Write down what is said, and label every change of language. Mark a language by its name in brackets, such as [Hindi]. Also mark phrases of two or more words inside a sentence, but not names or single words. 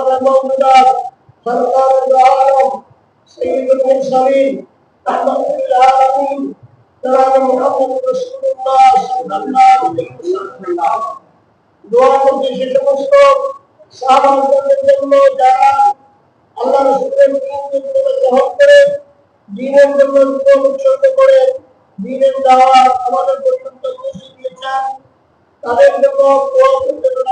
[Urdu] الموجودات سرکار العالم سید المرسلین رحمت للعالمین جناب محمد رسول اللہ صلی اللہ علیہ وسلم [Bangla] দোয়া করছি সে সমস্ত সাহাবাদের জন্য যারা আল্লাহ রাসূলের দিনকে গ্রহণ করে দ্বীনের জন্য জীবন উৎসর্গ করে দ্বীনের দাওয়াত আমাদের পর্যন্ত পৌঁছে দিয়েছেন তাদের জন্য দোয়া করতে